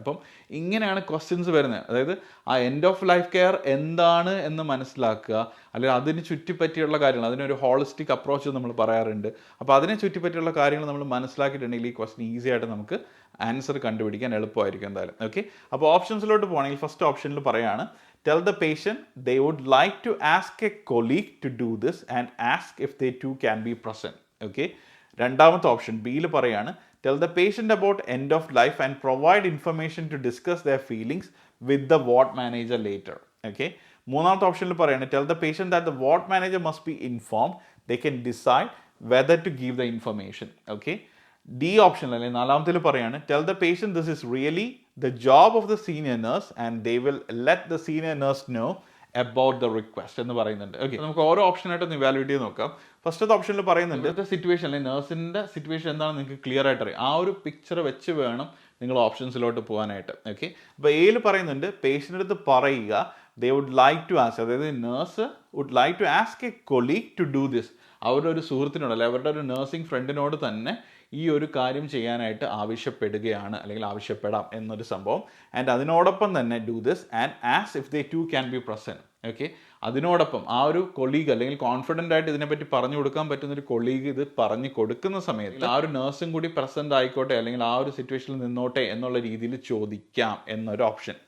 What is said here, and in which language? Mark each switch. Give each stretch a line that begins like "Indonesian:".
Malayalam: അപ്പം ഇങ്ങനെയാണ് ക്വസ്റ്റ്യൻസ് വരുന്നത്. അതായത് ആ എൻഡ് ഓഫ് ലൈഫ് കെയർ എന്താണ് എന്ന് മനസ്സിലാക്കുക, അല്ലെങ്കിൽ അതിന് ചുറ്റിപ്പറ്റിയുള്ള കാര്യങ്ങൾ, അതിനൊരു ഹോളിസ്റ്റിക് അപ്രോച്ച് നമ്മൾ പറയാറുണ്ട്. അപ്പോൾ അതിനെ ചുറ്റിപ്പറ്റിയുള്ള കാര്യങ്ങൾ നമ്മൾ മനസ്സിലാക്കിയിട്ടുണ്ടെങ്കിൽ ഈ ക്വസ്റ്റ്യൻ ഈസി ആയിട്ട് നമുക്ക് ആൻസർ കണ്ടുപിടിക്കാൻ എളുപ്പമായിരിക്കും എന്തായാലും. ഓക്കെ, അപ്പോൾ ഓപ്ഷൻസിലോട്ട് പോകണമെങ്കിൽ ഫസ്റ്റ് ഓപ്ഷനിൽ പറയാണ്
English: tell the patient they would like to ask a colleague to do this and ask if they too can be present. Okay,
Malayalam: രണ്ടാമത്തെ ഓപ്ഷൻ ബിയിൽ പറയാണ്
English: tell the patient about end of life and provide information to discuss their feelings with the ward manager later. Okay,
Malayalam: മൂന്നാമത്തെ ഓപ്ഷനിൽ പറയാണ്
English: tell the patient that the ward manager must be informed, they can decide whether to give the information. Okay,
Malayalam: D ഓപ്ഷനിൽ അല്ലെങ്കിൽ നാലാമത്തിൽ പറയാണ്
English: tell the patient this is really the job of the senior nurse and they will let the senior nurse know about the request
Malayalam: എന്ന് പറയുന്നുണ്ട്. Okay, നമുക്ക് ഓരോ ഓപ്ഷനായിട്ടൊന്ന് evaluate ചെയ്ത് നോക്കാം. ഫസ്റ്റത്തെ ഓപ്ഷനിൽ പറയുന്നുണ്ട് ഇന്നത്തെ സിറ്റുവേഷൻ അല്ലെങ്കിൽ നേഴ്സിൻ്റെ സിറ്റുവേഷൻ എന്താണെന്ന് നിങ്ങൾക്ക് ക്ലിയർ ആയിട്ട് അറിയാം. ആ ഒരു പിക്ചർ വെച്ച് വേണം നിങ്ങൾ ഓപ്ഷൻസിലോട്ട് പോകാനായിട്ട്. ഓക്കെ, അപ്പോൾ എയിൽ പറയുന്നുണ്ട് പേഷ്യൻ്റെ അടുത്ത് പറയുക
English: they would like to ask,
Malayalam: അതായത് nurse
English: would like to ask a colleague to do this.
Malayalam: അവരുടെ ഒരു സുഹൃത്തിനോട് അല്ലെങ്കിൽ അവരുടെ ഒരു നേഴ്സിംഗ് ഫ്രണ്ടിനോട് തന്നെ ഈ ഒരു കാര്യം ചെയ്യാനായിട്ട് ആവശ്യപ്പെടുകയാണ് അല്ലെങ്കിൽ ആവശ്യപ്പെടാം എന്നൊരു സംഭവം. ആൻഡ് അതിനോടൊപ്പം തന്നെ
English: Do this and as if they too can be present.
Malayalam: Okay, അതിനോടൊപ്പം ആ ഒരു കൊളീഗ് അല്ലെങ്കിൽ കോൺഫിഡൻ്റ് ആയിട്ട് ഇതിനെപ്പറ്റി പറഞ്ഞു കൊടുക്കാൻ പറ്റുന്ന ഒരു കൊളീഗ് ഇത് പറഞ്ഞു കൊടുക്കുന്ന സമയത്ത് ആ ഒരു നഴ്സും കൂടി പ്രസന്റ് ആയിക്കോട്ടെ, അല്ലെങ്കിൽ ആ ഒരു സിറ്റുവേഷനിൽ നിന്നോട്ടെ എന്നുള്ള രീതിയിൽ ചോദിക്കാം എന്നൊരു ഓപ്ഷൻ.